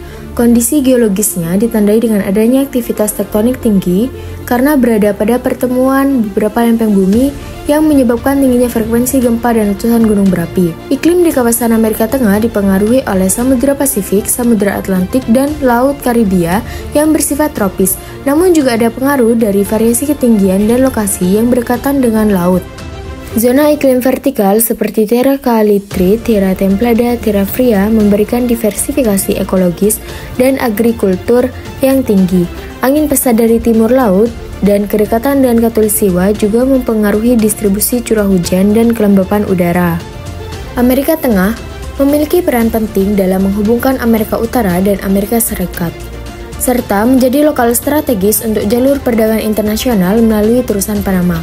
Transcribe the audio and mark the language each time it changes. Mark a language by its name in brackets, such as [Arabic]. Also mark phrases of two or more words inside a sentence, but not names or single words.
[Indonesian] Kondisi geologisnya ditandai dengan adanya aktivitas tektonik tinggi karena berada pada pertemuan beberapa lempeng bumi yang menyebabkan tingginya frekuensi gempa dan letusan gunung berapi. Iklim di kawasan Amerika Tengah dipengaruhi oleh Samudra Pasifik, Samudra Atlantik, dan Laut Karibia yang bersifat tropis, namun juga ada pengaruh dari variasi ketinggian dan lokasi yang berdekatan dengan laut. Zona iklim vertikal seperti [Spanish] terra calitre, terra templada, terra fria [Indonesian] memberikan diversifikasi ekologis dan agrikultur yang tinggi. Angin pesat dari timur laut dan kedekatan dengan Khatulistiwa juga mempengaruhi distribusi curah hujan dan kelembapan udara. Amerika Tengah memiliki peran penting dalam menghubungkan Amerika Utara dan Amerika Serikat, serta menjadi lokal strategis untuk jalur perdagangan internasional melalui terusan Panama.